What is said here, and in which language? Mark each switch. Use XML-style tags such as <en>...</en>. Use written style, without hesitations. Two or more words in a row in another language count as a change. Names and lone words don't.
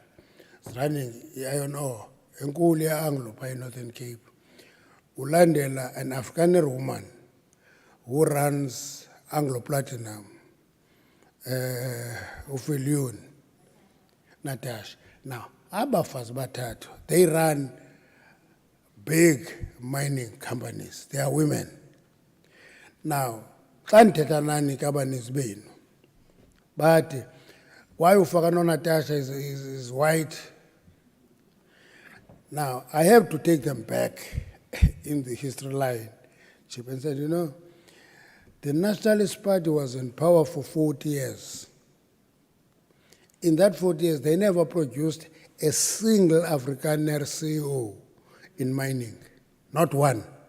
<en>It's running iron ore, enkulu Anglo by Northern Cape. ulandela an Afrikaner woman who runs Anglo Platinum, uFillion, Natasha. Now,</en> <xh>abafazi bathathu,</xh> <en>they run big mining companies. They are women. Now,</en> <xh>xa ndithetha nani kabanisi benu, bathi, why ufaka Natasha</xh> <en>is white? Now, I have to take them back in the history line, Chip, and said, the Nationalist Party was in power for 40 years. In that 40 years, they never produced a single Afrikaner CEO in mining, not one.</en>